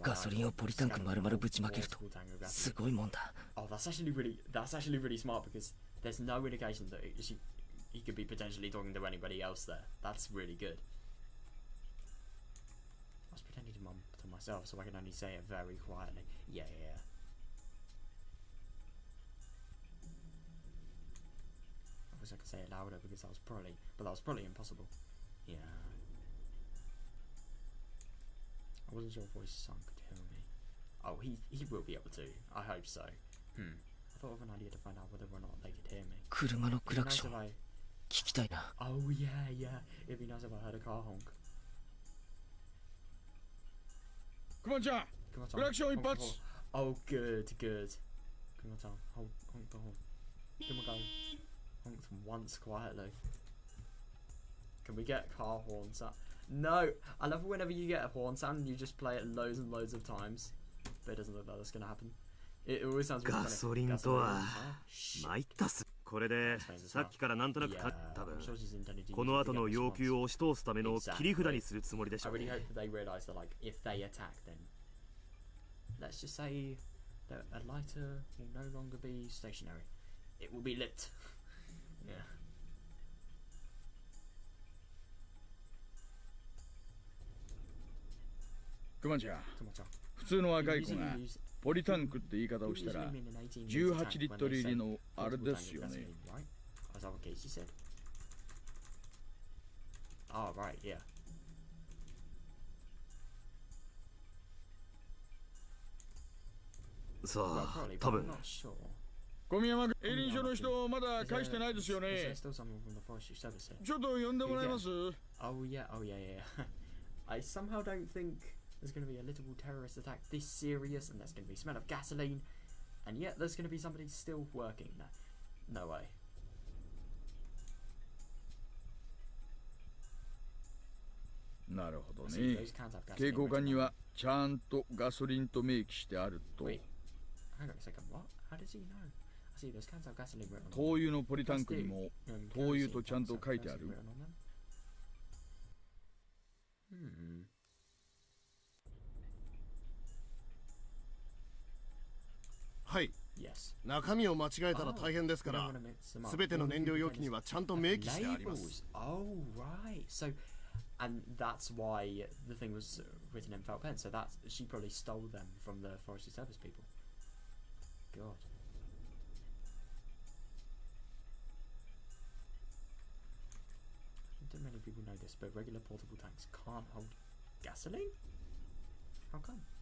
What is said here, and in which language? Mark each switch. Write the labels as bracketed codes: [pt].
[ja] ガソリンをポリタンク丸々ぶちまけるとすごいもんだ。 [en] Oh, that's actually really smart because there's no indication that he could be potentially talking to anybody else there. That's really good. I was pretending to mum to myself so I can only say it very quietly. Yeah. I wish I could say it louder because that was probably impossible. Yeah. I wasn't sure if voice song could hear me. Oh, he will be able to. I hope so. I thought of an idea to find out whether or not they could hear me. [ja] 車のクラクション聞きたいな。 [en] Oh yeah. It'd be nice if I heard a car honk. [ja] くまちゃん、クラクション一発。 [en] Oh, good. くまちゃん、honk the horn. Give him a go. Honk once quietly. Can we get car horns up? No, I love it whenever you get a horn sound and you just play it loads and loads of times. But it doesn't look like that's gonna happen. It always sounds really funny. [ja] ガソリンとは参ったっす。これでさっきからなんとなく多分この後の要求を押し通すための切り札にするつもりでしょう [en] I really hope that they realize that like if they attack then let's just say that a lighter will no longer be stationary. It will be lit. Yeah. [ja] くまちゃん、普通の若い子がポリタンクって言い方をしたら18リットル入りのあれですよね。 [en] Is that what Keiichi said? Oh, right, yeah. [ja] さあ、多分小宮山君、営林署の人まだ返してないですよね。ちょっと呼んでもらえます？ [en] Oh yeah. I somehow don't think there's going to be a little terrorist attack this serious, and there's going to be smell of gasoline, and yet there's going to be somebody still working. No way. [ja] なるほどね。警護官にはちゃんとガソリンと明記してあると。 [en] Wait, hang on a second. What? How does he know? I see those cans have gasoline written on them. [ja] 灯油のポリタンクにも灯油とちゃんと書いてある。はい。中身を間違えたら大変ですから、すべての燃料容器にはちゃんと明記してあります。 [en] Oh, right. So, and that's why the thing was written in felt pen. So that's she probably stole them from the forestry service people. God. Don't many people know this, but regular portable tanks can't hold gasoline. How come?